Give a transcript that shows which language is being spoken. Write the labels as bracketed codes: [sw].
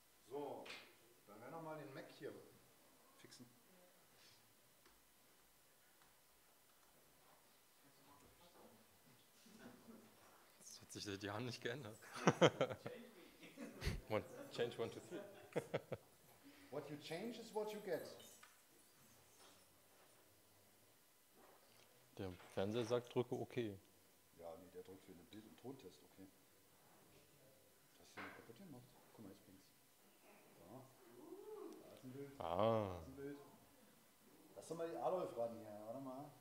[de] So, dann werden wir mal den Mac hier fixen. Das hat sich seit Jahren nicht geändert. [en] Change 1, 2, 3. What you change is what you get. [de] Der Fernseher sagt, drücke OK. Ja, nee, der drückt für den Bild- und Tontest, okay. Hast du den kaputt gemacht? Guck mal, jetzt bringt's. So. Da ist ein Bild. Ah. Da ist ein Bild. Lass doch mal die Adolf ran hier, warte mal.